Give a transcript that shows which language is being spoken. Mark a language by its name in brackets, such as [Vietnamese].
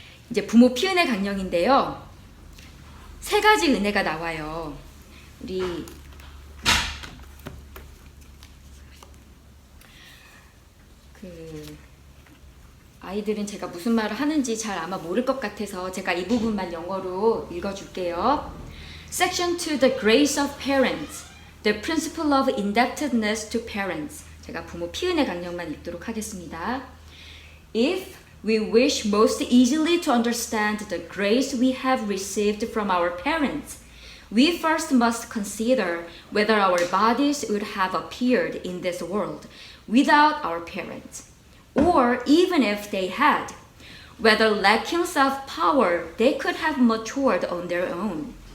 [Korean] 이제 부모 피은의 강령인데요. 세 가지 은혜가 나와요. 우리 아이들은 제가 무슨 말을 하는지 잘 아마 모를 것 같아서 제가 이 부분만 영어로 읽어줄게요. [English] Section 2, The Grace of Parents, The Principle of Indebtedness to Parents. [Korean] 제가 부모 피은의 강령만 읽도록 하겠습니다. [English] If we wish most easily to understand the grace we have received from our parents, we first must consider whether our bodies would have appeared in this world without our parents. Or even if they had, whether lacking self-power, they could have matured on their own.